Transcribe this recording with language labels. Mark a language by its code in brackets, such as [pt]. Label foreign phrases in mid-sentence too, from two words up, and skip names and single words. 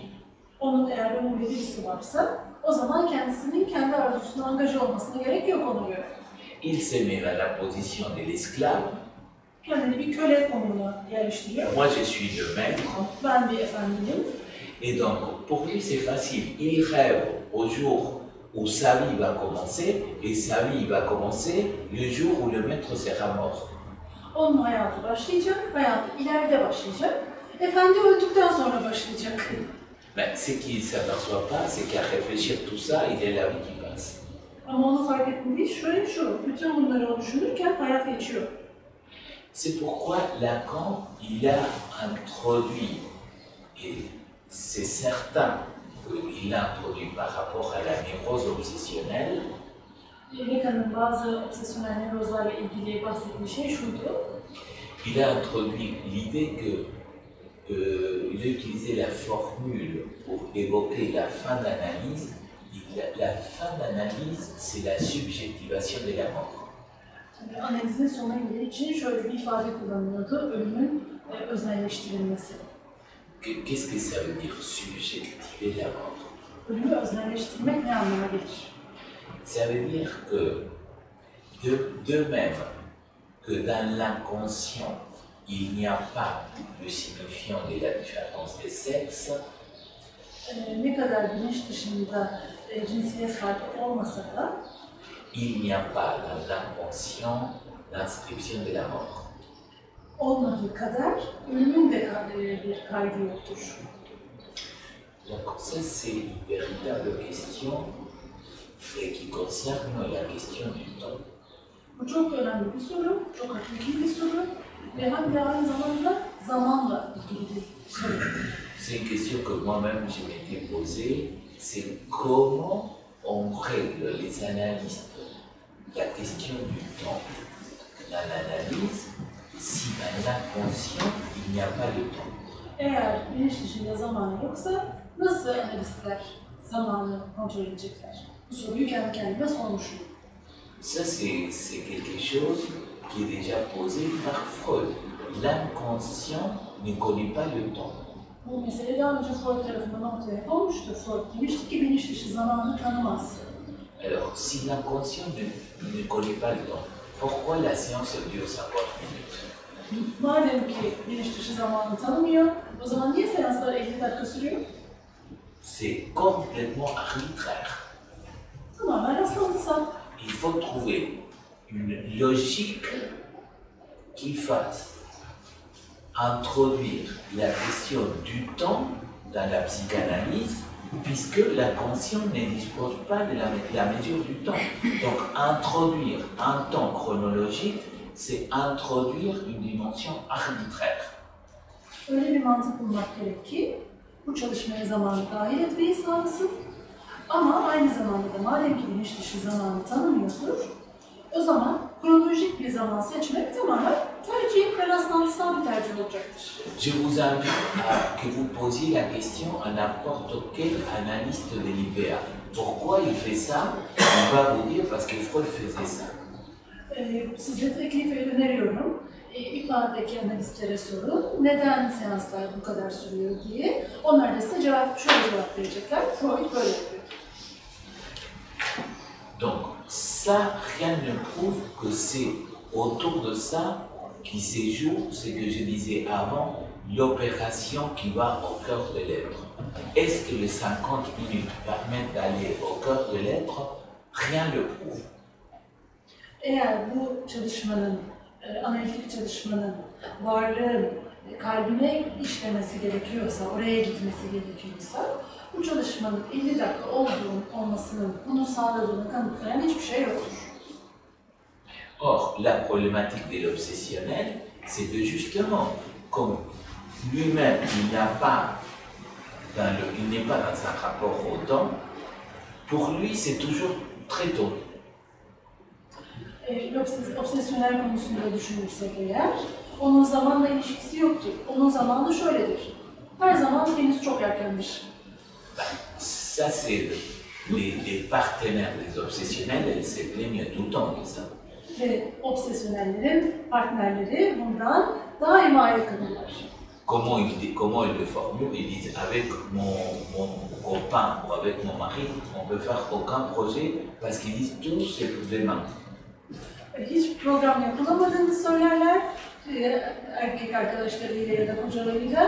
[tr] Onun eğer ömürde birisi varsa o zaman kendisinin kendi arzusuna angaja olmasına gerek yok ona göre. [fr] Il se met à la position de l'esclave. [tr] Kendini bir köle konumuna yerleştiriyor. [fr] Moi je suis le maître. [tr] Ben bir efendiyim. [fr] Et donc pour lui c'est facile. Il rêve au jour où sa vie va commencer et sa vie va commencer le jour où le maître sera mort. [tr] Onun hayatı başlayacak, hayatı ileride başlayacak. Efendi öldükten sonra başlayacak. [fr] Mais ce qu'il ne s'aperçoit pas, c'est qu'à réfléchir tout ça, il est la vie qui passe. [tr] Ama onu fark etmediği şöyle şu, bütün bunları o düşünürken hayat geçiyor. [fr] C'est pourquoi Lacan, il a introduit, et c'est certain qu'il l'a introduit par rapport à la névrose obsessionnelle. [tr] Lacan'ın bazı obsesyonel nevrozlarla ilgili bahsettiği şey şuydu. [fr] Il a introduit l'idée que il a utilisé la formule pour évoquer la fin d'analyse. La fin d'analyse, c'est la subjectivation de la mort. [tr] Analizin sonuna ilgili için şöyle bir ifade kullanılıyordu, ölümün öznelleştirilmesi. [fr] Qu'est-ce que ça veut dire, subjectiver la mort? [tr] Ölümü öznelleştirmek ne anlama gelir? [fr] Ça veut dire que, de même que dans l'inconscient, il n'y a pas le signifiant de la différence des sexes, [tr] Ne kadar bilinç dışında cinsiyet farkı olmasa da [fr] il n'y a pas dans l'inconscient l'inscription de la mort. [tr] olmadığı kadar ölümün de bir kaydı yoktur. [fr] Donc ça, c'est une véritable question qui concerne la question du temps. [tr] Bu çok önemli bir soru, çok hakiki bir soru ve hem de aynı zamanda zamanla ilgili bir soru. [fr] C'est une question que moi-même je m'étais posée, c'est comment on règle les analystes la question du temps dans l'analyse si dans l'inconscient il n'y a pas de temps. [tr] Eğer bilinç dışında zaman yoksa nasıl analistler zamanı kontrol edecekler? Bu soruyu kendi kendime sormuşum. [fr] Ça, c'est quelque chose qui est déjà posé par Freud. L'inconscient ne connaît pas le temps. [tr] Bu mesele daha önce Freud tarafından ortaya konmuştu. Freud demişti ki bilinç dışı zamanı tanımaz. [fr] Alors, si l'inconscient ne connaît pas le temps, pourquoi la séance dure 50 minutes? [tr] Madem ki bilinç dışı zamanı tanımıyor, o zaman niye seanslar 50 dakika sürüyor? [fr] C'est complètement arbitraire. [tr] Tamamen rastlantısal. [fr] Il faut trouver une logique qui fasse introduire la question du temps dans la psychanalyse, puisque l'inconscient ne dispose pas de la mesure du temps. Donc, introduire un temps chronologique, c'est introduire une dimension arbitraire. [tr] Öyle bir mantık bulmak gerek ki bu çalışmaya zamanı dahil etmeyi sağlasın. Ama aynı zamanda da madem ki bilinç dışı zamanı tanımıyordur, o zaman kronolojik bir zaman seçmek tamamen tercih ve rastlantısal bir tercih olacaktır. [fr] Je vous invite à que vous posiez la question à n'importe quel analyste de l'IPA. Pourquoi il fait ça? On va vous dire parce que Freud faisait ça. [tr] Size teklifi öneriyorum. İPA'daki analistlere sorun, neden seanslar bu kadar sürüyor diye. Onlar da size şöyle cevap verecekler. Freud böyle yapıyor. [fr] Donc, ça, rien ne prouve que c'est autour de ça qui se joue ce que je disais avant, l'opération qui va au cœur de l'être. Est-ce que les 50 minutes permettent d'aller au cœur de l'être? Rien ne le prouve. [tr] Eğer bu çalışmanın, analitik çalışmanın varlığın kalbine işlemesi gerekiyorsa, oraya gitmesi gerekiyorsa, bu çalışmanın 50 dakika olmasının bunu sağladığını kanıtlayan hiçbir şey yoktur. [fr] Or, la problématique de l'obsessionnel, c'est que justement, comme lui-même, il n'est pas dans un rapport au temps, pour lui, c'est toujours très tôt. [tr] Obsesyonel konusunda düşünürsek eğer, onun zamanla ilişkisi yoktur. Onun zamanı şöyledir. Her zaman henüz çok erkendir. [fr] Ça, c'est les partenaires des obsessionnels, elles se plaignent tout le temps de ça. [tr] Ve obsesyonellerin partnerleri bundan daima yakınırlar. [fr] Comment ils le formulent? Ils disent avec mon copain ou avec mon mari, on peut faire aucun projet parce qu'ils disent tout c'est pour demain. [tr] Hiç program yapılamadığını söylerler erkek arkadaşlarıyla ya da kocalarıyla.